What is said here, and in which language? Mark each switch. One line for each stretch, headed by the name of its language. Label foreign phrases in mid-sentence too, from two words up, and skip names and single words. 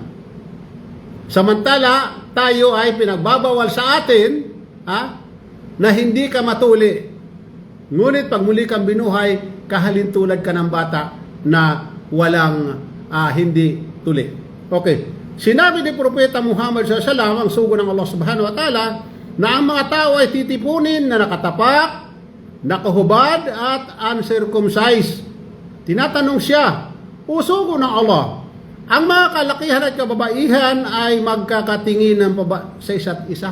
Filipino: Samantala, tayo ay pinagbabawal sa atin na hindi ka matuli. Ngunit pag muli kang binuhay, kahalintulad ka ng bata na walang hindi tuli. Okay. Sinabi ni Propeta Muhammad
Arabic: صلى الله عليه وسلم,
Filipino: ang sugo ng Allah
Arabic: سبحانه وتعالى,
Filipino: na ang mga tao ay titipunin na nakatapak, nakahubad at uncircumcised. Tinatanong siya, o sugo ng Allah, ang mga kalakihan at kababaihan ay magkakatingin ng sa isa't isa.